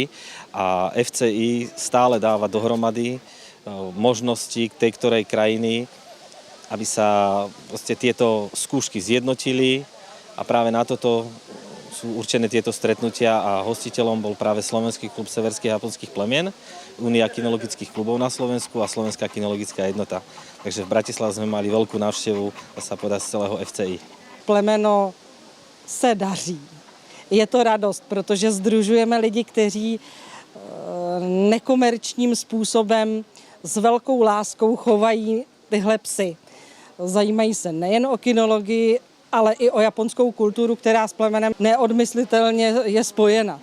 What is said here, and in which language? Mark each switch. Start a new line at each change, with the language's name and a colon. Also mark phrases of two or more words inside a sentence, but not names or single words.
Slovak: A FCI stále dáva dohromady možnosti tej ktorej krajiny, aby sa proste tieto skúšky zjednotili a práve na toto sú určené tieto stretnutia a hostiteľom bol práve Slovenský klub severských a japonských plemien, Únia kinologických klubov na Slovensku a Slovenská kinologická jednota. Takže v Bratislave sme mali veľkú návštevu, dá sa povedať, z celého FCI.
Czech: Plemeno se daří. Je to radost, protože sdružujeme lidi, kteří nekomerčním způsobem s velkou láskou chovají tyhle psy. Zajímají se nejen o kinologii, ale i o japonskou kulturu, která s plemenem neodmyslitelně je spojena.